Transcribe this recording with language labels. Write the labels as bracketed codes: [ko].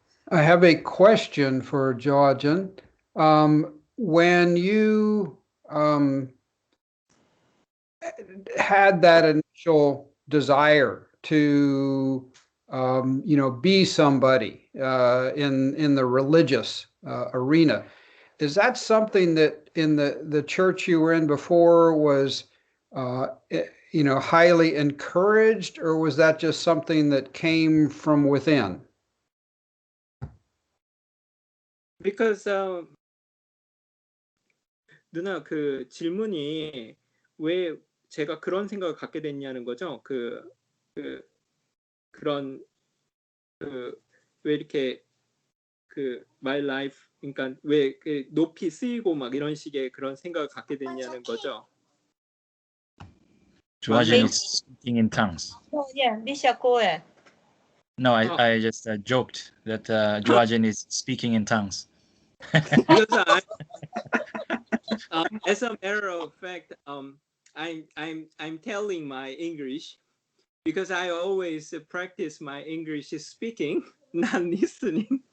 [en] I have a question for Georgian. When you had that initial desire to, be somebody in the religious arena, is that something that in the church you were in before was, highly encouraged, or was that just something that came from within? [ko] Because 누나, 그 질문이 왜 제가 그런 생각을 갖게 됐냐는 거죠. 그런 왜 이렇게 [en] my life, [ko] 그러니까 왜 높이 쓰이고 막 이런 식의 그런 생각을 갖게 됐냐는 거죠. [en] Joajan is speaking in tongues. Oh, yeah, Misha, go ahead. No, I just joked that Joajan is speaking in tongues. Because as a matter of fact, I'm telling my English because I always practice my English speaking, not listening.